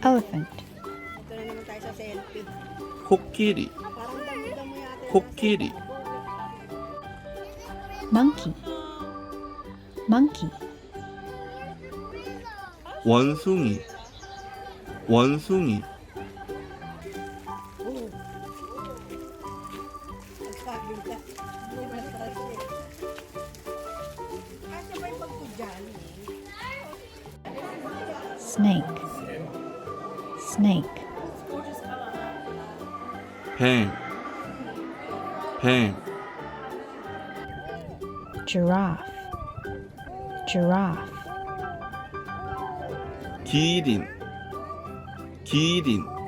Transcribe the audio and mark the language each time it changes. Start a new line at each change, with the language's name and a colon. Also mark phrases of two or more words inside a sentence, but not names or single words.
English: elephant,
Filipino: Ito na naman tayo sa selfie.
Korean: 코끼리
Filipino: Parang damo-damo yata.
Korean: 코끼리
English: monkey, monkey,
Korean: 원숭이 원숭이
Filipino: Sabi ka. Kasi ba yung pagkudyan?
English: snake, snake,
Korean: 뱀 뱀
English: giraffe, giraffe,
Korean: 기린 기린